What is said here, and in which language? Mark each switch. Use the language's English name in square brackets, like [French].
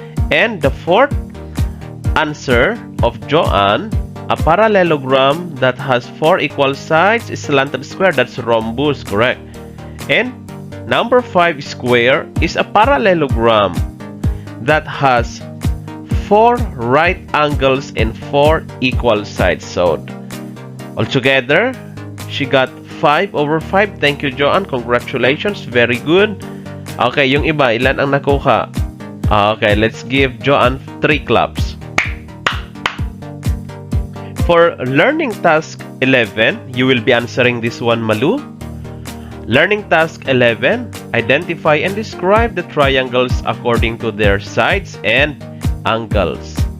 [English] And the fourth answer of Joanne, a parallelogram that has 4 equal sides is slanted square. That's rhombus. Correct. And Number 5 square is a parallelogram that has 4 right angles and 4 equal sides. So, altogether, she got 5 over 5. Thank you, Joanne. Congratulations. Very good. [Filipino] Okay, yung iba, ilan ang nakuha? [English] Okay, let's give Joanne 3 claps. For learning task 11, you will be answering this one, Malu. Learning task 11, identify and describe the triangles according to their sides and angles.